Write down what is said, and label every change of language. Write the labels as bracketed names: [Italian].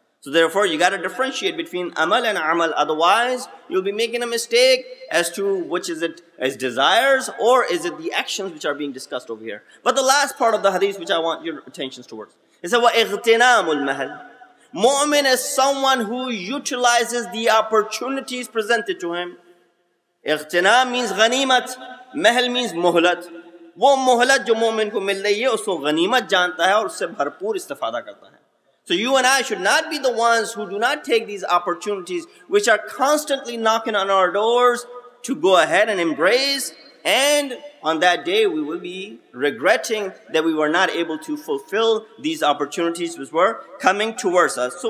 [English] So therefore, you got to differentiate between amal and amal. Otherwise, you'll be making a mistake as to which is it as desires or is it the actions which are being discussed over here. But the last part of the hadith which I want your attention towards is that [Arabic] وَإِغْتِنَامُ الْمَهَلِ. [English] Mu'min is someone who utilizes the opportunities presented to him. Ightinam means ghanimat, mahal means muhlat. [Hindi] वो मोहलत जो मोमिन को मिल रही है उसको गनीमत जानता है और उससे भरपूर इस्तेफादा करता है. [English] So you and I should not be the ones who do not take these opportunities which are constantly knocking on our doors to go ahead and embrace, and on that day we will be regretting that we were not able to fulfill these opportunities which were coming towards us.